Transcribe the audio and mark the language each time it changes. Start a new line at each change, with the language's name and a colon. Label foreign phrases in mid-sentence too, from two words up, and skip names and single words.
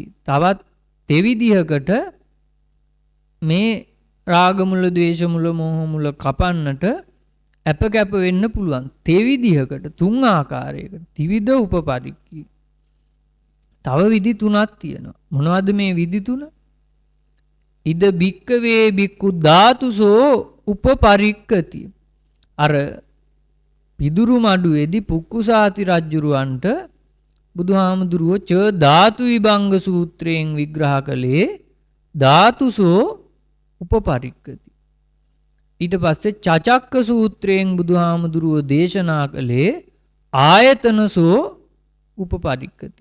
Sinhala: තවත් දෙවිධයකට මේ රාග මුල, ද්වේෂ මුල, මෝහ මුල කපන්නට අපකැප වෙන්න පුළුවන්. දෙවිධයකට 3 ආකාරයකට ත්‍රිවිධ උපපරික්ඛී. තව විදි 3ක් තියෙනවා. මොනවද මේ විදි 3?
Pali: ඉද භික්කවේ භික්ඛු ධාතුසෝ උපපරික්කති.
Sinhala: අර පිදුරු මඩුවේදී පුක්කුසාති රජුරවන්ට බුදුහාමුදුරුවෝ ච ධාතු විභංග සූත්‍රයෙන් විග්‍රහ කළේ
Pali: ධාතුසෝ උපපරික්කති.
Sinhala: ඊට පස්සේ චචක්ක සූත්‍රයෙන් බුදුහාමුදුරුවෝ දේශනා කළේ
Pali: ආයතනසෝ උපපරික්කති.